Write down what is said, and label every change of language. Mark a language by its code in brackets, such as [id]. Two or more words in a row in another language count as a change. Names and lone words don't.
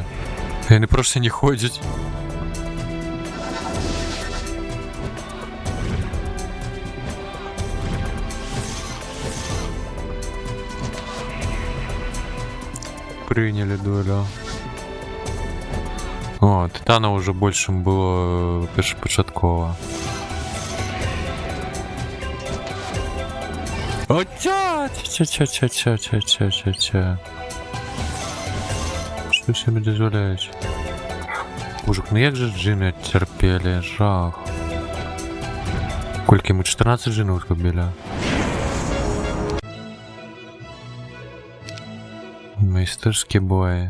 [be] Яны проста не ходзяць. Прынялі долю. О, тытана ўжо большым было першапачаткова. О, ця-ця-ця-ця-ця-ця-ця-ця-ця. Што сабе дазваляюць? Мужик, ну як жа джины цярпелі, жах. Колькі мы 14 джинаў згубілі? Майстэрскі бой.